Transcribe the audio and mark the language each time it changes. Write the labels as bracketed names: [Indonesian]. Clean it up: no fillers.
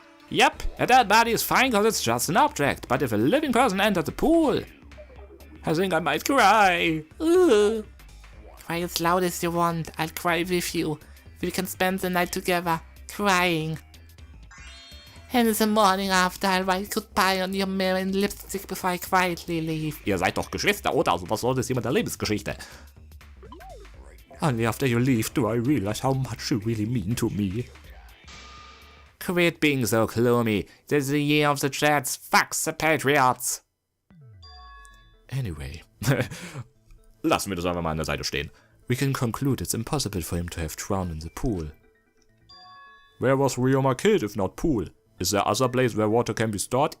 [English] Yep, a dead body is fine because it's just an object, but if a living person entered the pool, I think I might cry. Ugh. Cry as loud as you want. I'll cry with you. We can spend the night together, crying. And in the morning after, I'll write goodbye on your mirror in lipstick before I quietly leave. [German] Ihr seid doch Geschwister, oder? Also was soll das hier mit der Lebensgeschichte? [English] Only after you leave do I realize how much you really mean to me. Quit being so gloomy. This is the year of the Jets. Fuck the Patriots. [German] Anyway, lassen wir das einfach mal an der Seite stehen. [English] We can conclude it's impossible for him to have drowned in the pool. Where was Ryoma killed if not pool? Is there other place where water can be stored?